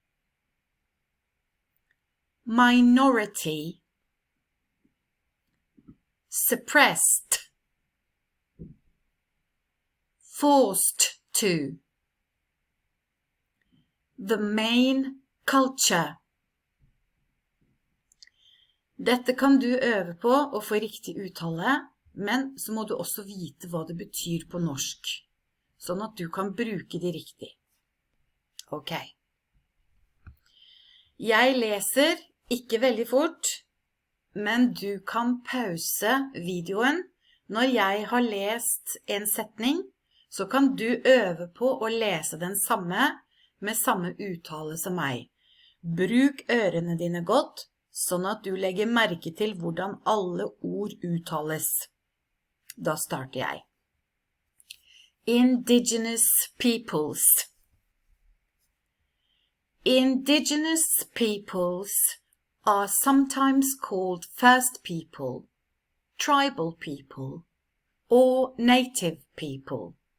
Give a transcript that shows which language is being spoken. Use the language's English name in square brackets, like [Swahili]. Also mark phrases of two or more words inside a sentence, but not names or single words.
[English] Minority. Suppressed. Forced to. The main culture. [Norwegian] Dette kan du øve på og få riktig uttale, men så må du også vite hva det betyr på norsk, sånn at du kan bruke det riktig. Ok. Jeg leser ikke veldig fort, men du kan pause videoen. Når jeg har lest en setning, så kan du øve på å lese den samme med samme uttale som meg. Bruk ørene dine godt, sånn at du legger merke til hvordan alle ord uttales. Da starter jeg. [English] Indigenous peoples. Indigenous peoples are sometimes called First People, Tribal People, or Native People.